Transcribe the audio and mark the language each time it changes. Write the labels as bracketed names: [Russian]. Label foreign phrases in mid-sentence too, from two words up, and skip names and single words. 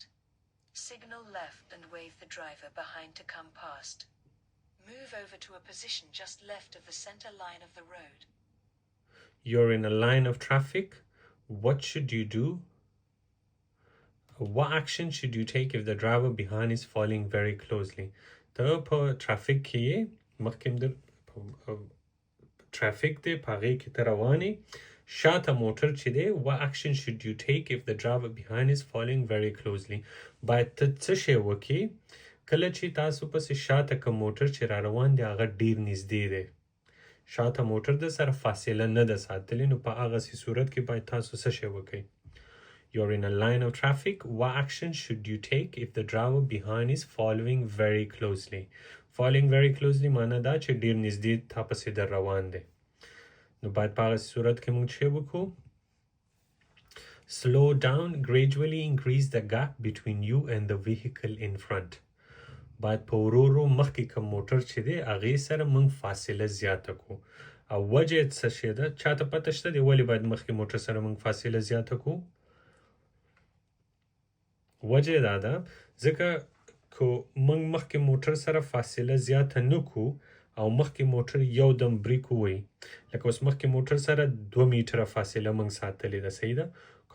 [English] Signal left and wave the driver behind to come past. Move over to a position just left of the center line of the road. You're in a line of traffic. What should you do? What action should you take if the driver behind is following very closely? [Pashto] ته په traffic کې یې مخکې در traffic دی په هغې کې ته روانې شاته موټر چې دی [English] What action should you take if the driver behind is following very closely? [Pashto] باید ته څه شی وکړې کله چې تاسو پسې شاته کوم موټر چې را روان دی هغه ډیر نږدې دی شاته موټر د سره فاصله نه ده ساتلې نو په هغسې صورت کې باید تاسو څه شی وکړئ [English] You're in a line of traffic. What action should you take if the driver behind is following very closely? Following very closely [Pashto] معنی دا چې ډیر نږدې تا پسې در روان دی نو باید په هغسې صورت کې موږ څه وکړو [English] Slow down, gradually increase the gap between you and the vehicle in front. [Pashto] باید په ورو ورو مخکې کوم موټر چې دی هغې سره موږ فاصله زیاته کړو او وجه څه شی ده چاته پته شته دی ولې باید مخکې موټر سره موږ فاصله زیاته کړو وجه دا ده ځکه کو موږ مخکې موټر سره فاصله زیاته نه کو او مخکې موټر یو دم بریک ووي لکه اوس مخکې موټر سره 2 میټره فاصله موږ ساتلې ده صحیح ده که